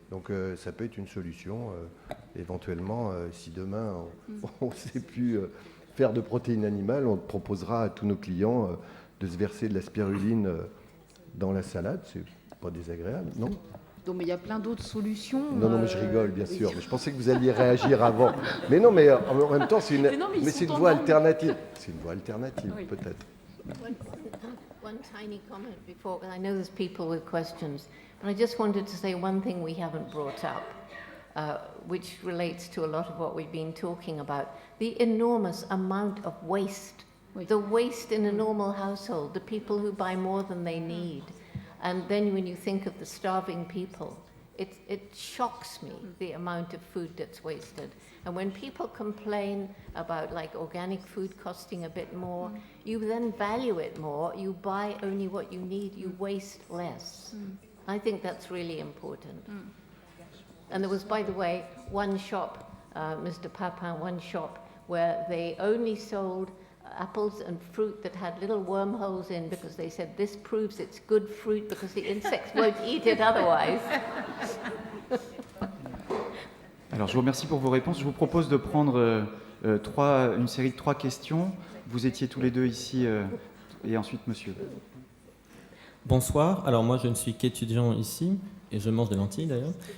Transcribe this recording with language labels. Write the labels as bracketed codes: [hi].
[fr] Donc ça peut être une solution, éventuellement, si demain on ne sait plus faire de protéines animales, on proposera à tous nos clients de se verser de la spiruline dans la salade, c'est pas désagréable, non ? Non, mais il y a plein d'autres solutions. Non, mais je rigole, bien sûr. Mais je pensais que vous alliez réagir avant. Mais non, mais en même temps, c'est une voie alternative. C'est une voie alternative, oui. Peut-être. [en] One tiny comment before, I know there's people with questions, but I just wanted to say one thing we haven't brought up, which relates to a lot of what we've been talking about, the enormous amount of waste, the waste in a normal household, the people who buy more than they need. And then when you think of the starving people, it shocks me, the amount of food that's wasted. And when people complain about like organic food costing a bit more, you then value it more, you buy only what you need, you waste less. I think that's really important. And there was, by the way, one shop, Mr. Papin, one shop where they only sold apples and fruit that had little wormholes in, because they said this proves it's good fruit because the insects won't eat it otherwise. [fr] Alors je vous remercie pour vos réponses. Je vous propose de prendre une série de 3 questions. Vous étiez tous les deux ici et ensuite monsieur. Bonsoir, alors moi je ne suis qu'étudiant ici, et je mange des lentilles d'ailleurs.